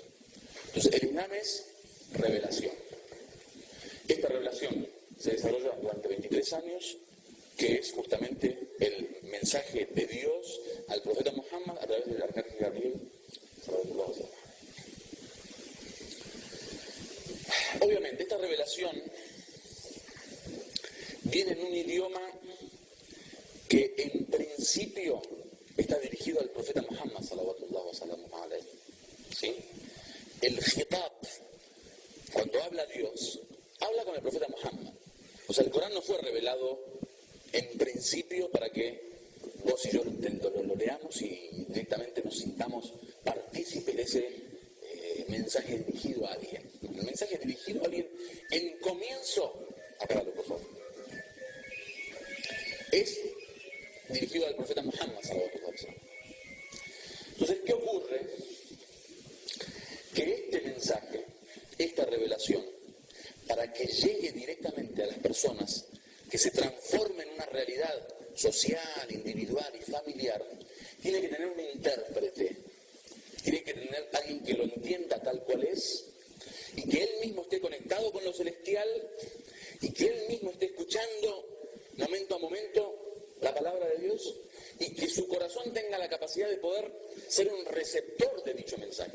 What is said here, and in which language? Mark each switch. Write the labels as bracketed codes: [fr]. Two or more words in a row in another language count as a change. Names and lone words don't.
[es] Entonces, el Islam es revelación. Esta revelación se desarrolla durante 23 años, que es justamente el mensaje de Dios al profeta Muhammad a través del arcángel Gabriel. Obviamente, esta revelación viene en un idioma que en principio está dirigido al profeta Muhammad, [ar] صلى الله عليه وسلم. [es] el khitab, cuando habla Dios, habla con el profeta Muhammad. O sea, el Corán no fue revelado en principio para que vos y yo lo leamos y directamente nos sintamos partícipes de ese mensaje dirigido a alguien. El mensaje dirigido a alguien en comienzo, apágalo por favor, es dirigido al profeta Muhammad [ar] صلى الله عليه وسلم. [es] Entonces, ¿qué ocurre? Que este mensaje, esta revelación, para que llegue directamente a las personas, que se transforme en una realidad social, individual y familiar, tiene que tener un intérprete, tiene que tener alguien que lo entienda tal cual es, y que él mismo esté conectado con lo celestial, y que él mismo esté escuchando momento a momento la palabra de Dios, y que su corazón tenga la capacidad de poder ser un receptor de dicho mensaje.